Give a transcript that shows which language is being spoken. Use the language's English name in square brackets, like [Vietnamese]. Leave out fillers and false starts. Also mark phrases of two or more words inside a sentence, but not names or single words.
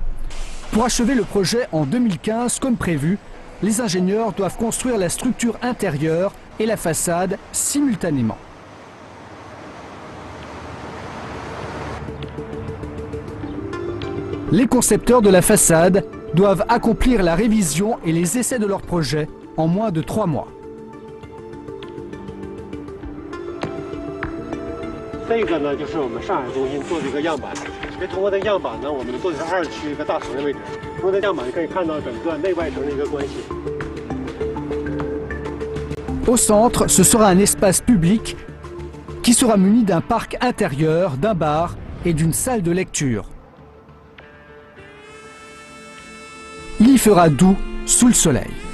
[French] Pour achever le projet en 2015 comme prévu, les ingénieurs doivent construire la structure intérieure et la façade simultanément. Les concepteurs de la façade doivent accomplir la révision et les essais de leur projet en moins de 3 mois. [Chinese] 这个呢，就是我们上海中心做的一个样板。通过这个样板呢，我们做的是2区一个大层的位置。通过这样板可以看到整个内外层的一个关系。 [French] Au centre, ce sera un espace public qui sera muni d'un parc intérieur, d'un bar et d'une salle de lecture. Il y fera doux sous le soleil.